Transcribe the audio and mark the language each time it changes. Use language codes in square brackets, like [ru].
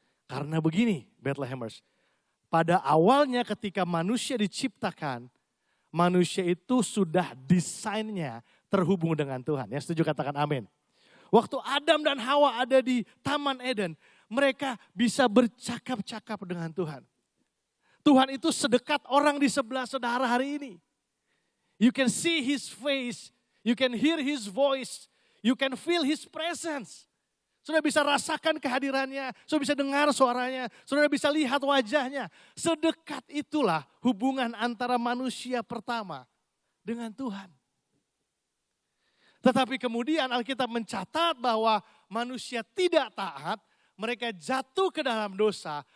[id] Karena begini, Bethlehemers, pada awalnya ketika manusia diciptakan, manusia itu sudah desainnya terhubung dengan Tuhan. Yang setuju katakan amin. Waktu Adam dan Hawa ada di Taman Eden, mereka bisa bercakap-cakap dengan Tuhan. Tuhan itu sedekat orang di sebelah saudara hari ini. [en] You can see His face, you can hear His voice, you can feel His presence. [id] Saudara bisa rasakan kehadirannya, saudara bisa dengar suaranya, saudara bisa lihat wajahnya. Sedekat itulah hubungan antara manusia pertama dengan Tuhan. Tetapi kemudian Alkitab mencatat bahwa manusia tidak taat, mereka jatuh ke dalam dosa.